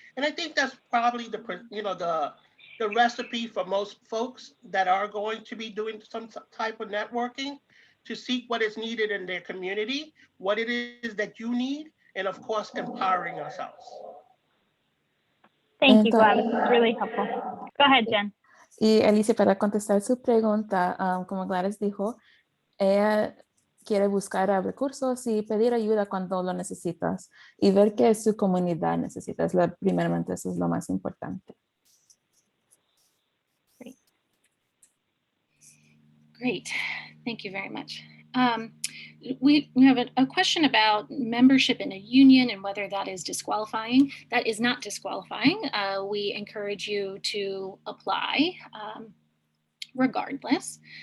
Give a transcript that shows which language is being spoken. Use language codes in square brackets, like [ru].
[en] And I think that's probably the recipe for most folks that are going to be doing some type of networking, to seek what is needed in their community, what it is that you need, and of course, empowering ourselves. Thank you, Gladys. It's really helpful. Go ahead, Jen. [es] Y Alicia, para contestar su pregunta, como Gladys dijo, ella quiere buscar recursos y pedir ayuda cuando lo necesitas y ver que su comunidad necesita. Primeramente, eso es lo más importante. [en] Great. Thank you very much. We have a question about membership in a union and whether that is disqualifying. That is not disqualifying. We encourage you to apply regardless.